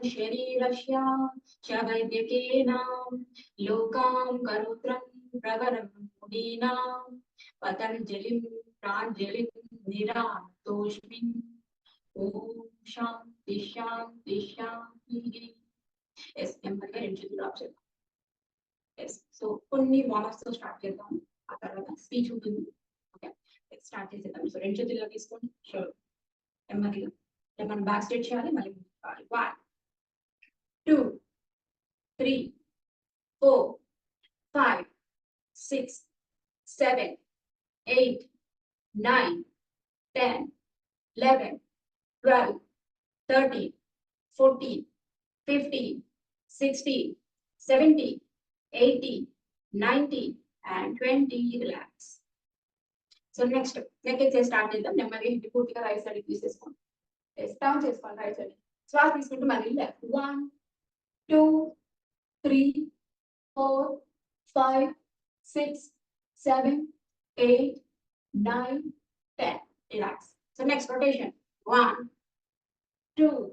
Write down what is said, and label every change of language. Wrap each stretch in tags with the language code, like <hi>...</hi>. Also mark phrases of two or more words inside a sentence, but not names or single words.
<sa>शरीरस्य च वैद्यकेन लोकां करोत्रं प्रवरं मुनीनां पतञ्जलिं प्राञ्जलिं निरातोऽस्मिन् ओम शांति शांति शांति</sa> <te>yes నెమ్మదిగా రెండు చేతులు ఆఫ్ చేద్దాం</te> <en>yes so</en> <te>కొన్ని వార్మప్స్ తో స్టార్ట్ చేద్దాం ఆ తర్వాత స్పీచ్ ఉంటుంది</te> <en>okay start</en> <te>చేసేద్దాం సో రెండు చేతులు తీసుకోండి షూర్ నెమ్మదిగా మనం</te> <en>back stretch</en> <te>చేయాలి మళ్ళీ 1</te> <en>2 3 4 5 6 7 8 9 10 11 12 13 14 15 16 17 18 19 and 20 relax so next neck exercise start</en> <te>చేద్దాం నెమ్మదిగా హిప్ పూర్తిగా</te> <en>right side</en> <te>కి తీసేసుకోండి డౌన్ చేసుకోండి</te> <en>right side</en> <te>శ్వాస తీసుకుంటూ మళ్ళీ లెఫ్ట్ 1 2 3 4 5 6 7 8 9 10</te> <en>relax so next rotation</en> <te>1 2</te>